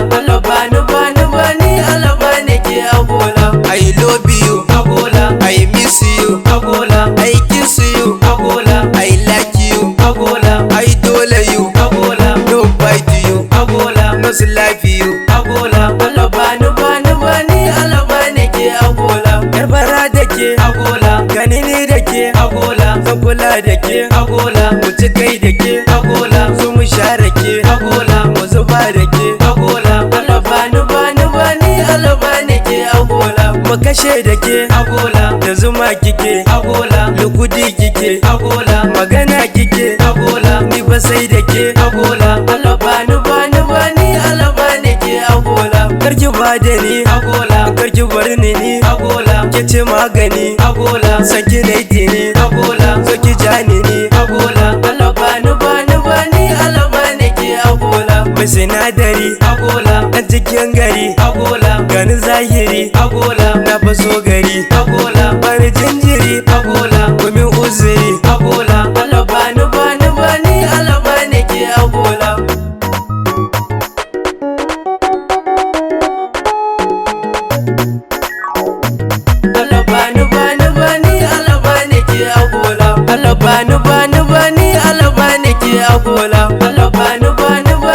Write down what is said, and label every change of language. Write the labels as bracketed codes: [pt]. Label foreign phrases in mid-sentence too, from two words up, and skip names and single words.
[ha] Alabani bani bani alabani ke agola. [en] I love you agola, I miss you agola, I kiss you agola, I like you agola, I dole you agola, no fight you agola, no life you agola. [ha] Alabani bani bani alabani ke agola. Yarbara da ke agola, gani ni da ke agola, zan kula da ke agola, mu ci kai da ke agola, zo mu share ke agola, mu zuba da ke agola. Alabani bani bani alabani ke agola, mu kashe da ke agola, da zuma kike agola, lukudi kike agola, magana kike agola, ni ba sai da ke agola. Alabani bani bani alabani ke agola, karki ba da ni agola, karki bar ni agola, ke ce magani agola, sanki na dini agola, so ki jani ni agola. Alabani bani bani alabani ke agola, mai sinadari agola, dan cikin gari agola, gani zahiri agola, na faso gari agola, bani jinjiri agola, gumin uzuri agola. Alabani bani bani alabani ke agola. Alabani bani bani alabani ke agola, alabani bani bani alabani ke agola, alabani bani